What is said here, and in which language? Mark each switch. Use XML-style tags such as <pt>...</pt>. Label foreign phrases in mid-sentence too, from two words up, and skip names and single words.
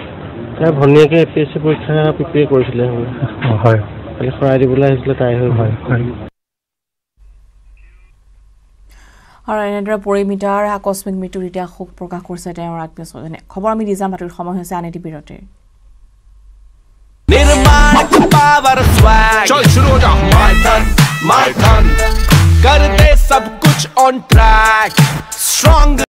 <as>তাই ভনীয়েকে APSC পৰীক্ষা প্ৰিপেয়াৰ কৰিছিলে। হয়, খালি শৰাই দিবলৈ আহিছিলে তাই। হয়। আৰু এনেদৰে পৰিমিতাৰ আকস্মিক মৃত্যুৰ এতিয়া শোক প্ৰকাশ কৰিছে তেওঁৰ আত্মীয়স্বজনে খবৰ আমি দিজাম বাতৰিৰ সময় হৈছে আন এটি বিৰতিৰ</as> <hi>निर्माण का</hi> <en>power swag</en> <hi>चल शुरू हो जा</hi> <en>my turn</en> <hi>कर दे सब कुछ</hi> <en>on track strong</en>